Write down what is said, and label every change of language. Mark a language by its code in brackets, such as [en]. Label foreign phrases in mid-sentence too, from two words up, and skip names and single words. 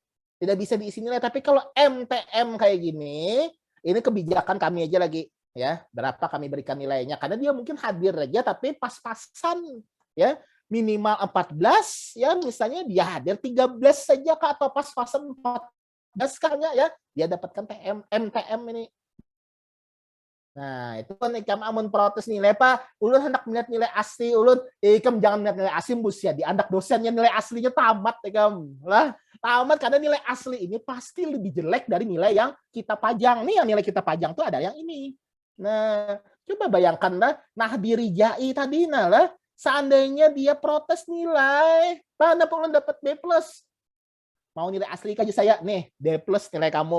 [id] Tidak bisa diisi nilai, tapi kalau MTM kayak gini, ini kebijakan kami aja lagi ya. Berapa kami berikan nilainya karena dia mungkin hadir aja tapi pas-pasan ya. Minimal 14 ya, misalnya dia hadir 13 saja Kak, atau pas-pasan 14 kayaknya ya, dia dapatkan MTM ini. [bjn] Nah, itu kan ikam amun protes nilai Pak, ulun hendak melihat nilai asli, ulun ikam jangan melihat nilai asli bus ya, diandak dosennya nilai aslinya tamat ikam. [id] Lah, tamat karena nilai asli ini pasti lebih jelek dari nilai yang kita pajang. Nih yang nilai kita pajang tuh ada yang ini. Nah, coba bayangkan lah, Nahdi Rijai tadi nah lah, seandainya dia protes nilai, [bjn] mana ulun dapat B plus. [id] Mau nilai asli aja saya, nih D plus nilai kamu.